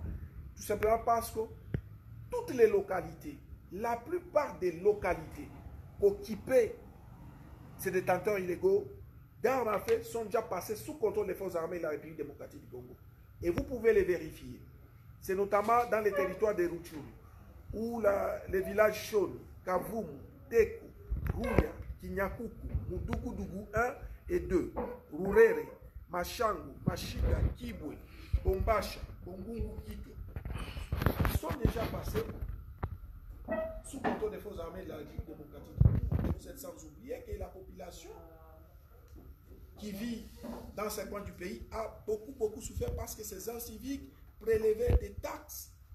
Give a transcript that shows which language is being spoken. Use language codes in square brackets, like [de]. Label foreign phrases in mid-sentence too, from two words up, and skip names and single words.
[fr] Tout simplement parce que toutes les localités, la plupart des localités occupées, ces détenteurs illégaux d'armes à feu sont déjà passées sous contrôle des forces armées de la République démocratique du Congo. Et vous pouvez les vérifier. C'est notamment dans les territoires de Rutshuru, où les villages Shonu, Kavumu, Teku, Rouya, Kinyakuku, Mudugudugu 1 et 2, Rurere, Machangu, Machida, Kibwe, Bombacha, Bongungu, Kito, sont déjà passés sous contrôle des forces armées de la République démocratique. Et vous êtes sans oublier que la population qui vit dans ces coins du pays a beaucoup souffert parce que ces gens civiques prélevaient des taxes.